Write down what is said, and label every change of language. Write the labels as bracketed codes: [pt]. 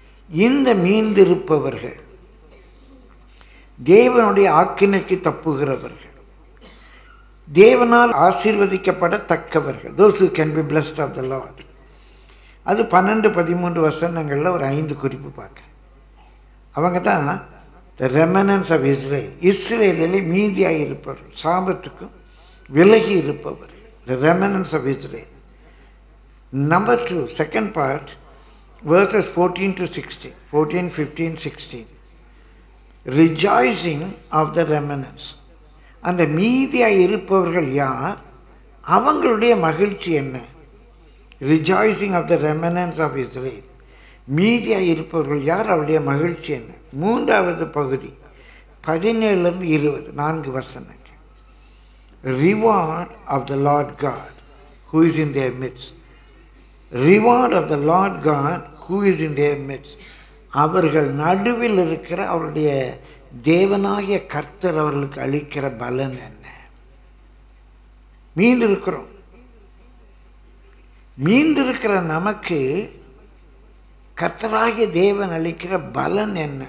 [ta] இந்த மீந்திருப்பவர்கள், தேவனுடைய ஆக்கினைக்கு தப்புகிறவர்கள், தேவனால் ஆசீர்வதிக்கப்படத்தக்கவர்கள், [en] those who can be blessed of the Lord. [ta] அது 12-13 வசனங்களில் ஒரு 5 குறிப்பு பார்க்க. அவங்க தான் [en] the remnants of Israel. [ta] இஸ்ரேலிலே மீதியாக இருப்பவர்கள், சாபத்துக்கும் விலகி இருப்பவர்கள், the remnants of Israel. [en] Number 2, second part, verses 14 to 16, 14, 15, 16. Rejoicing of the remnants. [ta] அந்த மீதியாக இருப்பவர்கள் யார்? அவங்களுடைய மகிழ்ச்சி என்ன? [en] Rejoicing of the remnants of Israel. [ta] மீதியாக இருப்பவர்கள் யார்? அவருடைய மகிழ்ச்சி என்ன? மூன்றாவது பகுதி 17 20, 4 வசனங்கள். [en] Reward of the Lord God who is in their midst. Reward of the Lord God who is in their midst. [ta] அவர்கள் நடுவில் இருக்கிற அவருடைய தேவனாகிய கர்த்தர் அவர்களுக்கு அளிக்கிற பலன் என்ன? மீண்டிருக்கிறோம். மீண்டிருக்கிற நமக்கு கர்த்தராகிய தேவன் அளிக்கிற பலன் என்ன?